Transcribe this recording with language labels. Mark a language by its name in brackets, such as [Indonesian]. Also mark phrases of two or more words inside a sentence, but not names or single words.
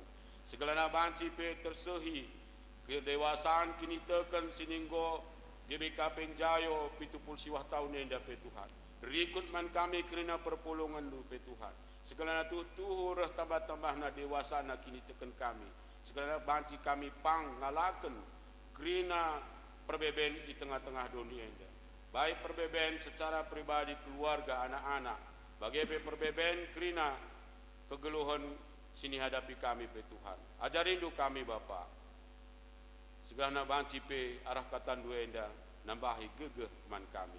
[Batak Karo] Segelana banci pe tersehi kedewasaan kini teken sininggo GBKP Jayo 70 siwah tahun enda pe Tuhan. Rikut man kami krina perpulungan lu pe Tuhan. Segelana tuhu reh tambah-tambah na dewasa na kini teken kami. [Indonesian] Sekarang banci kami pang ngalaken krina perbeben di tengah-tengah dunia ini. Baik perbeben secara pribadi keluarga anak-anak. Bagaimana perbeben [Batak Karo] krina kegeluhan sini hadapi kami pe Tuhan. [Indonesian] Ajarin du [Batak Karo] kami Bapa. Segala banci pe arah katan dua enda nambahi gegeh man kami.